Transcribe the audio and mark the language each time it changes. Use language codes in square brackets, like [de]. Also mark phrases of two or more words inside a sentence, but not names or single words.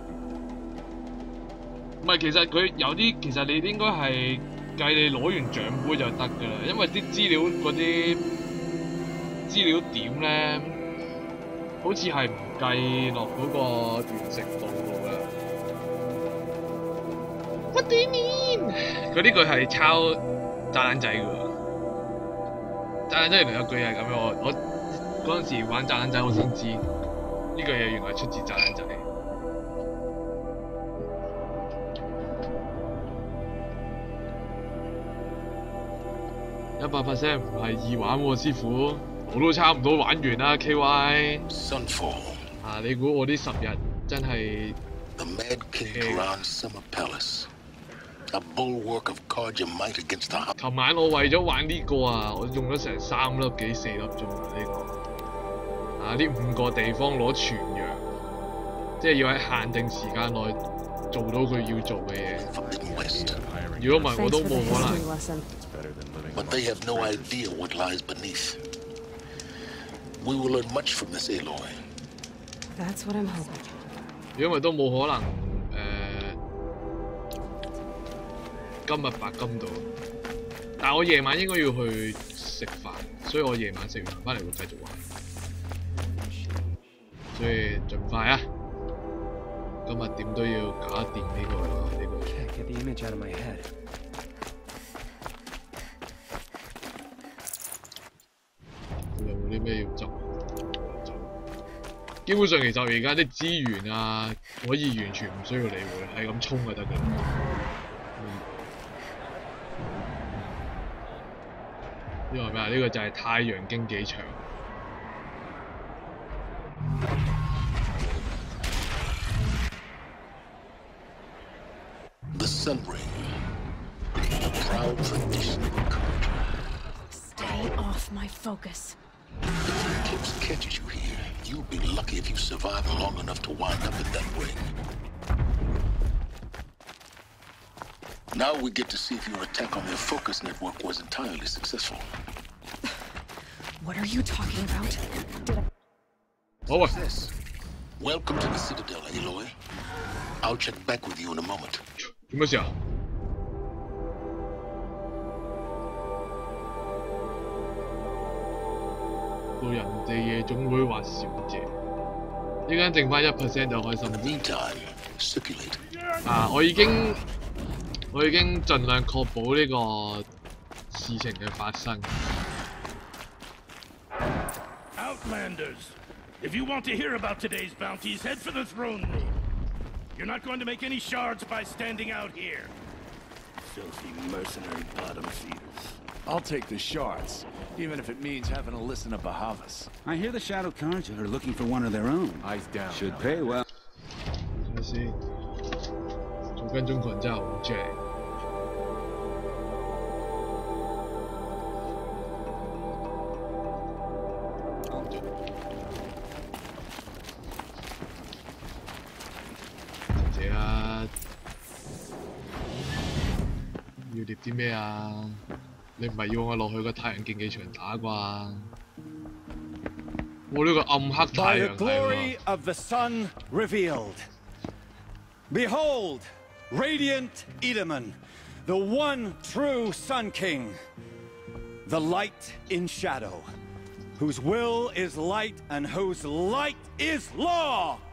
[yue] 唔係，其實佢有啲，其實你應該係計你攞完獎杯就得㗎啦，因為啲資料嗰啲資料點咧，好似係唔計落嗰個完成度度㗎。 [en] What do you mean？ [yue] 佢呢句係抄炸彈仔㗎喎，炸彈仔原來有句係咁樣，我嗰陣時玩炸彈仔我先知。呢個嘢原來出自炸彈仔。100% 唔係易玩喎，師傅，我都差唔多玩完啦。KY。 Sunfall。啊！你估我呢10日真係 [en] The Mad King Karan Summer Palace, a bulwark of card your might against the. [yue] 琴晚我為咗玩呢個啊，我用咗成3粒幾4粒鐘啊呢個。啊！呢5個地方攞全羊，即係要喺限定時間內做到佢要做嘅嘢。如果唔係，我都冇可能。 [en] But they have no idea what lies beneath. We will learn much from this, Aloy. That's what I'm hoping. [yue] 因為都冇可能今日白金到，但係我夜晚應該要去食飯，所以我夜晚食完飯翻嚟會繼續玩。所以盡快啊！今日點都要搞掂呢個啦，呢個。 [en] Can't get the image out of my head. [yue] 基本上其實而家啲資源啊，可以完全唔需要理會，係咁衝就得㗎啦。呢個係咩啊？呢個就係太陽經紀場。 [en] The Sun Ring, a proud tradition of culture. Stay off my focus. If the eclipse catches you here, you'll be lucky if you survive long enough to wind up in that ring. Now we get to see if your attack on their focus network was entirely successful. What are you talking about? Success. Welcome to the Citadel, Aloy. I'll check back with you in a moment. [yue] 做乜事啊？到人哋夜總會話小姐，依家剩翻1% 就開心。啊！我已經盡量確保呢個事情嘅發生。 [en] Outlanders, if you want to hear about today's bounties, head for the throne room. You're not going to make any shards by standing out here. Filthy mercenary bottom feeders. I'll take the shards, even if it means having to listen to Bahavas. I hear the Shadow Cards are looking for one of their own. Eyes down. Should pay well. [yue] 睇下先，做跟蹤群真係好正。謝啊！要獵啲咩啊？你唔係要我落去個太陽競技場打啩？我呢個暗黑太陽係喎。 [en] By the glory of the sun revealed. Behold, radiant Edaman, the one true Sun King, the light in shadow, whose will is light and whose light is law.